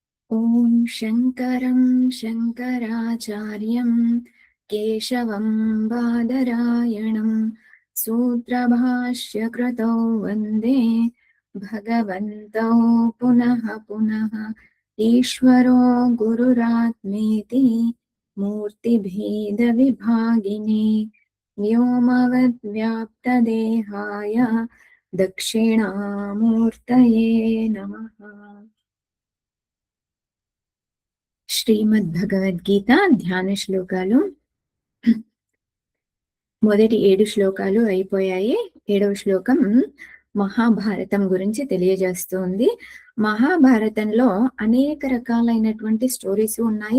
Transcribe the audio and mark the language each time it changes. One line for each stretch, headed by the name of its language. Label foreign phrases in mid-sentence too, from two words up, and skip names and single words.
Sanskrit: ॐ शङ्करं शङ्कराचार्यं केशवं बादरायणं सूत्रभाष्यकृतौ वन्दे भगवन्तौ पुनः पुनः। ईश्वरो गुरुरात्मेति मूर्तिभेदविभागिने व्योमवद्व्याप्तदेहाय दक्षिणामूर्तये नमः।
Telugu: శ్రీమద్భగవద్గీత ధ్యాన శ్లోకాలు. మొదటి 7 శ్లోకాలు అయిపోయాయి. 7వ శ్లోకం మహాభారతం గురించి తెలియజేస్తుంది. మహాభారతంలో అనేక రకాలైనటువంటి స్టోరీస్ ఉన్నాయి.